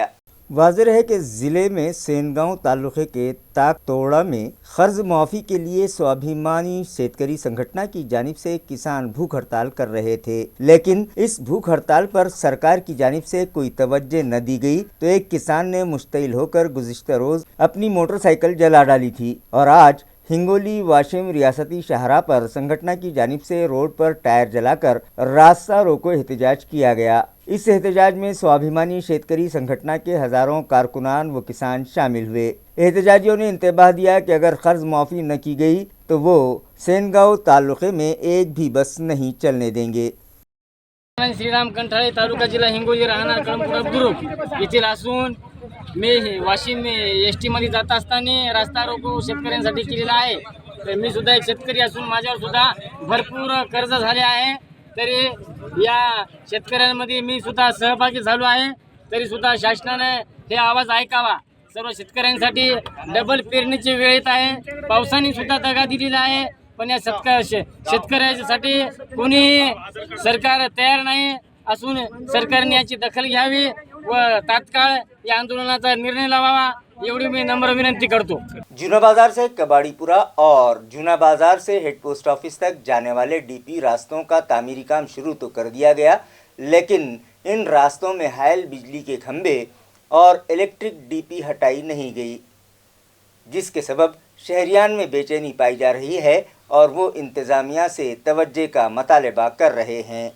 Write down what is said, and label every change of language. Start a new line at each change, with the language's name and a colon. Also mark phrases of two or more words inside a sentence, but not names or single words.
Urdu: واضح ہے کہ ضلع میں سینگاؤں تعلقے کے تاک توڑا میں قرض معافی کے لیے سوابھیمانی شیتکری سنگھٹنا کی جانب سے کسان بھوک ہڑتال کر رہے تھے، لیکن اس بھوک ہڑتال پر سرکار کی جانب سے کوئی توجہ نہ دی گئی تو ایک کسان نے مشتعل ہو کر گزشتہ روز اپنی موٹر سائیکل جلا ڈالی تھی اور آج ہنگولی واشم ریاستی شاہراہ پر سنگھٹنا کی جانب سے روڈ پر ٹائر جلا کر راستہ روکو احتجاج کیا گیا۔ اس احتجاج میں سوابھیمانی شیتکری سنگھٹنا کے ہزاروں کارکنان و کسان شامل ہوئے۔ احتجاجیوں نے انتباہ دیا کہ اگر قرض معافی نہ کی گئی تو وہ سینگاؤں تعلقے میں ایک بھی بس نہیں چلنے دیں گے۔
Marathi: श्रीराम कंठाळे तालुका जिल्हा हिंगोली राहणार कळमपुरा बुद्रुक येथील असून मी वाशिम ST मध्ये जात असताना रस्ता रोको शेतकऱ्यांसाठी केलेला आहे। तर मी सुद्धा एक शेतकरी असून माझ्यावर सुद्धा भरपूर कर्ज झाले आहे। तरी या शेतकऱ्यांमध्ये मी सुद्धा सहभागी झालो आहे। तरी सुद्धा शासनाने हे आवाज ऐकावा। सर्व शेतकऱ्यांसाठी डबल पेरणीची वेळ येत आहे। पावसाने सुद्धा दगा दिलेला आहे, पण या शेतकऱ्यासाठी कोणी सरकार तयार नाही असून सरकारने याची दखल घ्यावी व तात्काळ या आंदोलनाचा निर्णय लावावा एवढी मी नम्र विनंती करतो।
Urdu: جونا بازار سے کباڑی پورہ اور جونا بازار سے ہیڈ پوسٹ آفس تک جانے والے DP راستوں کا تعمیری کام شروع تو کر دیا گیا، لیکن ان راستوں میں حائل بجلی کے کھمبے اور الیکٹرک DP ہٹائی نہیں گئی، جس کے سبب شہریان میں بے چینی پائی جا رہی ہے اور وہ انتظامیہ سے توجہ کا مطالبہ کر رہے ہیں.